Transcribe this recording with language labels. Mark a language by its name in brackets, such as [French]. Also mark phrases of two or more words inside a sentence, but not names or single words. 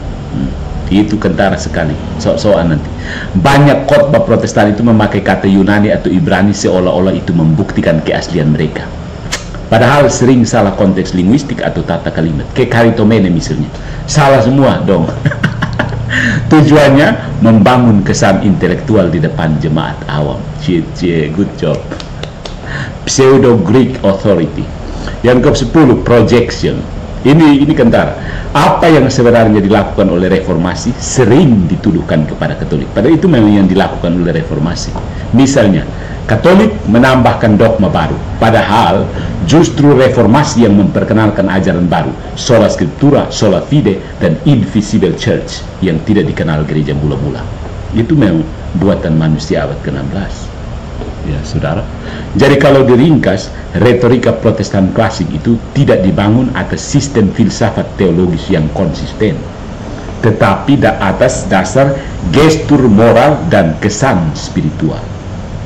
[Indonesian] Itu kentara sekali, sok-sokan nanti. Banyak khotbah Protestan itu memakai kata Yunani atau Ibrani seolah-olah itu membuktikan keaslian mereka. Padahal sering salah konteks linguistik atau tata kalimat. Kayak karitomene misalnya. Salah semua dong. Tujuannya membangun kesan intelektual di depan jemaat awam. [English] Good job. Pseudo Greek authority. [Indonesian] Yang ke-10, projection. Ini kentara. Apa yang sebenarnya dilakukan oleh reformasi sering dituduhkan kepada Katolik. Padahal itu memang yang dilakukan oleh reformasi. Misalnya, Katolik menambahkan dogma baru. Padahal justru reformasi yang memperkenalkan ajaran baru, [Latin] sola scriptura, sola fide, [Indonesian] dan [English] invisible church [Indonesian] yang tidak dikenal gereja mula-mula. Itu memang buatan manusia abad ke-16. Ya, saudara. Jadi kalau diringkas, retorika Protestan klasik itu tidak dibangun atas sistem filsafat teologis yang konsisten, tetapi atas dasar gestur moral dan kesan spiritual.